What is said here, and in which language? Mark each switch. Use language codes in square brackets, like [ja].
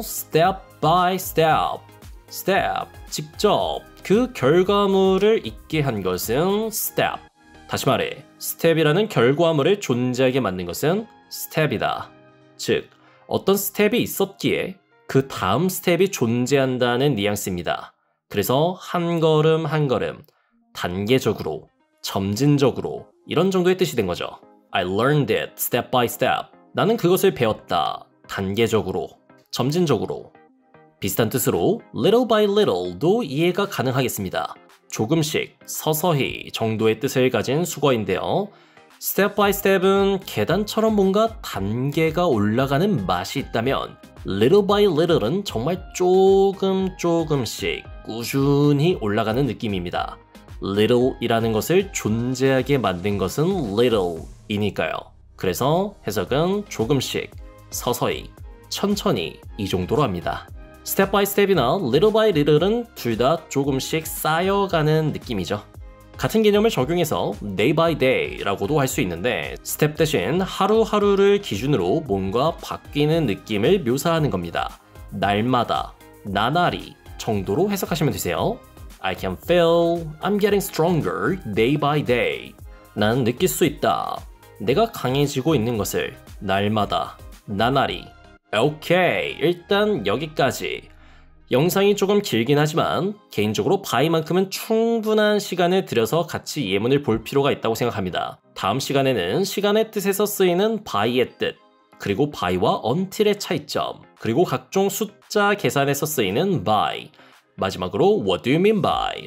[ko] step by step, step 직접 그 결과물을 있게 한 것은 step 다시 말해 스텝이라는 결과물을 존재하게 만든 것은 스텝이다. 즉 어떤 스텝이 있었기에 그 다음 스텝이 존재한다는 뉘앙스입니다. 그래서 한 걸음 한 걸음 단계적으로, 점진적으로 이런 정도의 뜻이 된 거죠. [en] I learned it step by step. [ko] 나는 그것을 배웠다. 단계적으로, 점진적으로. 비슷한 뜻으로 little by little도 이해가 가능하겠습니다. 조금씩, 서서히 정도의 뜻을 가진 수거인데요. step by step은 계단처럼 뭔가 단계가 올라가는 맛이 있다면 little by little은 정말 조금씩 꾸준히 올라가는 느낌입니다. little이라는 것을 존재하게 만든 것은 little이니까요. 그래서 해석은 조금씩, 서서히, 천천히 이 정도로 합니다. step by step이나 little by little은 둘 다 조금씩 쌓여가는 느낌이죠. 같은 개념을 적용해서 day by day라고도 할 수 있는데 step 대신 하루하루를 기준으로 뭔가 바뀌는 느낌을 묘사하는 겁니다. 날마다, 나날이 정도로 해석하시면 되세요. [en] I can feel I'm getting stronger day by day. [ko] 난 느낄 수 있다. 내가 강해지고 있는 것을 날마다, 나날이. 오케이, 일단 여기까지. 영상이 조금 길긴 하지만 개인적으로 by만큼은 충분한 시간을 들여서 같이 예문을 볼 필요가 있다고 생각합니다. 다음 시간에는 시간의 뜻에서 쓰이는 by의 뜻, 그리고 by와 until의 차이점, 그리고 각종 숫자 계산에서 쓰이는 by, 마지막으로 [en] What do you mean by?